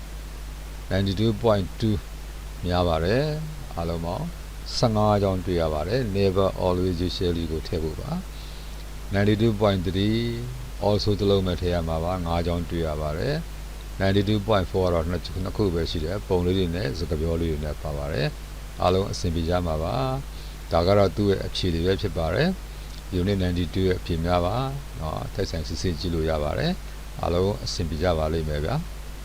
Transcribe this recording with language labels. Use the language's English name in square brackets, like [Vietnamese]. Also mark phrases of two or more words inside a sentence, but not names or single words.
[Burmese] 92.2 များပါတယ်အားလုံးပေါင်း15ကြောင်းတွေ့ရပါတယ် [English] never always usually [Burmese] ကိုထည့်ဖို့ပါ 92.3 also တလုံးမဲ့ထည့်ရမှာပါ5ကြောင်းတွေ့ရပါတယ် 92.4 ကတော့နှစ်ခုပဲရှိတယ်ပုံလေးတွေနဲ့စကားပြောလေးတွေနဲ့ပါပါတယ်အားလုံးအဆင်ပြေကြမှာပါဒါကတော့သူ့ရဲ့အဖြေတွေပဲဖြစ်ပါတယ် unit 92ရဲ့အဖြေများပါเนาะတိုက်ဆိုင်စစ်ဆေးကြည့်လို့ရပါတယ်အားလုံးအဆင်ပြေကြပါလိမ့်မယ်ဗျာ